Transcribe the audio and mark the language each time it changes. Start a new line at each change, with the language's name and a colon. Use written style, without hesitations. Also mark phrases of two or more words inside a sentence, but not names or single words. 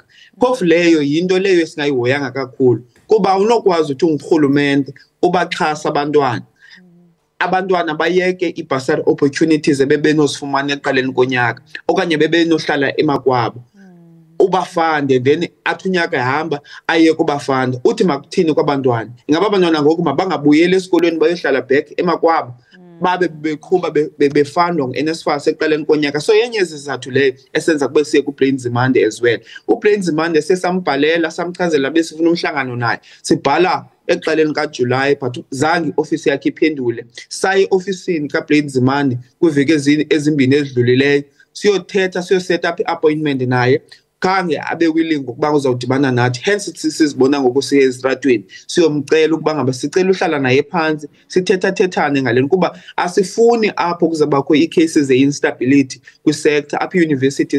Xhosa: Phofu leyo yinto leyo esingayihoyanga kakhulu kuba unokwazi ukuthi ungurhulumente ubaxhasa abantwana bayeke i-
English: bursary opportunities
Xhosa: ebebenozifumana ekuqaleni konyaka okanye bebenohlala emakwabo. ubafande then athi unyaka ehamba aye kubafanda uthi makuthini kwabantwana ingaba abantwana ngoku mabangabuyeli esikolweni bayohlala back emakwabo babe beqhuba befandwa ngeNSFAS eqaleni konyaka so yenye izizathu leyo esenza kube siye kuPlains Monday
English: as well
Xhosa: uPlains Monday sesambhalela samchazela besifuna umhlangano naye sibhala eqaleni kaJuly but zange office yakhe iphendule saye officeini kaPlains Monday kuviki ezimbini ezidlulileyo siyothetha siyoset
English: up appointment
Xhosa: naye kange abe willing ukuba uzawudibana nathi hence sisizibona ngokusiya ezitratweni siyomcela ukuba ngaba sicela uhlala naye phansi sithetha-thethane ngaleni kuba asifuni apho kuzabakho ii-cases ze-instability kwi-sector apho i-university